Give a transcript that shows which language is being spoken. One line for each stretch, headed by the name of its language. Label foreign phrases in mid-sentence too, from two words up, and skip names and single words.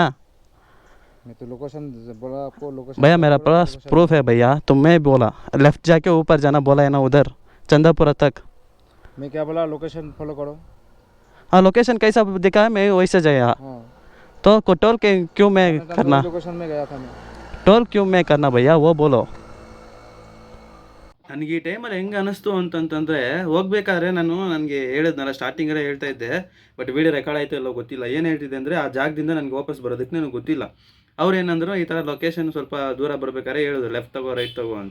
Hindi: मैं तो लोकेशन बोला आपको. लोकेशन भैया मेरा पास प्रूफ है भैया, तुम्हें बोला लेफ्ट जाके ऊपर जाना बोला है ना, उधर चंदापुरा तक. मैं क्या बोला?
English: location follow
Hindi: करो. हाँ लोकेशन कैसा दिखा है मैं वैसे जाया. हाँ, तो टोल के क्यों मैं करना? लोकेशन में गया था मैं. टोल क्यूँ मैं करना भैया, ओ बोलो.
Kannada: ನನಗೆ ಈ ಟೈಮಲ್ಲಿ ಹೆಂಗೆ ಅನ್ನಿಸ್ತು ಅಂತಂತಂದರೆ, ಹೋಗ್ಬೇಕಾದ್ರೆ ನನಗೆ ಹೇಳಿದ್ನಲ್ಲ ಸ್ಟಾರ್ಟಿಂಗಲ್ಲೇ ಹೇಳ್ತಾ ಇದ್ದೆ,
English: but video record
Kannada: ಆಯಿತು ಎಲ್ಲೋ ಗೊತ್ತಿಲ್ಲ. ಏನು ಹೇಳ್ತಿದ್ದೆ ಅಂದರೆ, ಆ ಜಾಗದಿಂದ ನನಗೆ ವಾಪಸ್ ಬರೋದಕ್ಕೆ ನನಗೆ ಗೊತ್ತಿಲ್ಲ. ಅವ್ರು ಏನಂದ್ರು ಈ ಥರ ಲೊಕೇಶನ್ ಸ್ವಲ್ಪ ದೂರ ಬರ್ಬೇಕಾದ್ರೆ ಹೇಳಿದ್ರು ಲೆಫ್ಟ್ ತಗೋ ರೈಟ್ ತಗೋ ಅಂತ.